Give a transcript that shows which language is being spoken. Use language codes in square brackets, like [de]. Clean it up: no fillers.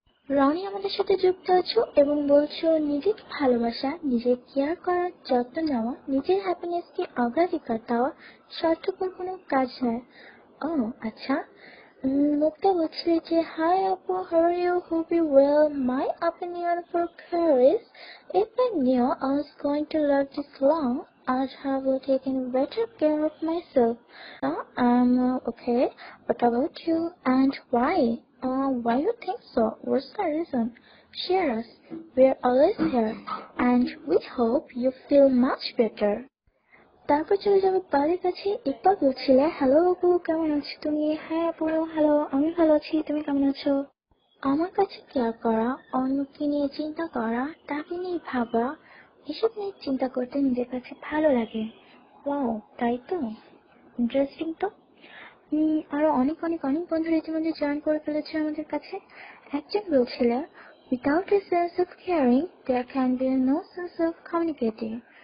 [bn] রনি আমাদের সাথে যুক্ত আছো এবং বলছো নিজেকে ভালোবাসা, নিজের কেয়ার করার যত্ন নেওয়া, নিজের হ্যাপিনেসকে অগ্রাধিকার দেওয়া স্বার্থপর কোনো কাজ নয়। ও আচ্ছা। মুক্তা বলছিলে যে হাই আপু, [en] how are you? Hope you well. My opinion for care is, if I knew I was going to live this long, I'd have taken better care of myself. Now I'm okay. What about you, and why? Why you think so? What's the reason? Share us. We're always here, and we hope you feel much better. [bn] তারপর চলে যাবো বাড়ির কাছে। ইকবাল বলছিলে hello আপু, কেমন আছো তুমি? হ্যাঁ আপু, হ্যালো, আমি ভালো আছি, তুমি কেমন আছো? আমার কাছে কেয়ার করা, অন্যকে নিয়ে চিন্তা করা, তাকে নিয়ে ভাবা, এসব নিয়ে চিন্তা করতে নিজের কাছে ভালো লাগে। ওয়াও, তাই তো, ইন্টারেস্টিং তো। আরো অনেক অনেক অনেক বন্ধুরা ইতিমধ্যে জয়েন করে ফেলেছে আমাদের কাছে। একজন বলছিল, [en] without a sense of caring there can be no sense of communicating.